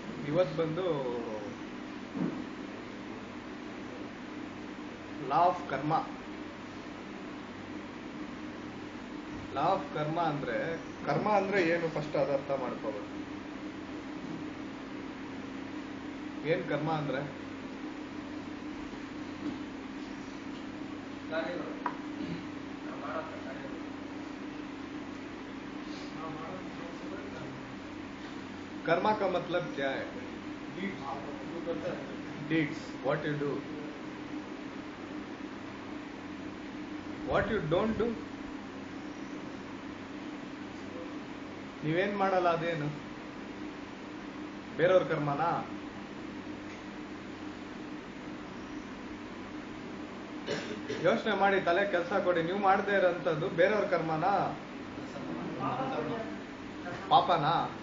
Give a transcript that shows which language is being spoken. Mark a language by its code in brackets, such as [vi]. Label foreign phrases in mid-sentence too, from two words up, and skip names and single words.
[kn] ಇವತ್ತು ಬಂದು [en] law of karma. law of karma [kn] ಅಂದ್ರೆ ಏನು ಫಸ್ಟ್ ಅದು ಅರ್ಥ ಮಾಡ್ಕೋಬೇಕು. ಏನ್ ಕರ್ಮ ಅಂದ್ರೆ [hi] कर्मा का मतलब क्या है? [en] Deeds. What you do. What you don't do. [kn] ನೀವೇನ್ ಮಾಡಲ್ಲ ಅದೇನು? ಬೇರೆಯವ್ರ ಕರ್ಮನಾ? ಯೋಚನೆ ಮಾಡಿ, ತಲೆ ಕೆಲಸ ಕೊಡಿ. ನೀವು ಮಾಡದೇ ಇರೋಂಥದ್ದು ಬೇರೆಯವ್ರ ಕರ್ಮನಾ? ಪಾಪನಾ?